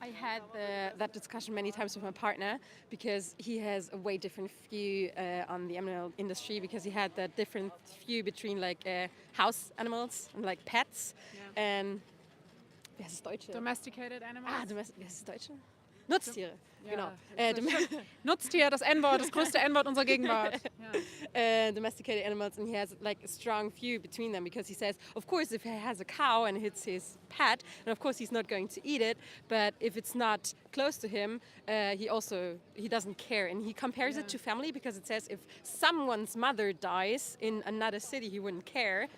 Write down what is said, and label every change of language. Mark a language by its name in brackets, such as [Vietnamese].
[English] I had that discussion many times with my partner, because he has a way different view on the animal industry, because he had that different view between like house animals and like pets and [German] wie heißt es Deutsche? [English] Domesticated animals? [German] Wie heißt es Deutsche? Nutztiere. Genau. Nutztier, das N-Wort, das größte N-Wort unserer Gegenwart. [English] Domesticated animals, and he has like a strong view between them, because he says, of course, if he has a cow and it's his pet, then of course he's not going to eat it, but if it's not close to him, he doesn't care, and he compares it to family, because it says if someone's mother dies in another city, he wouldn't care.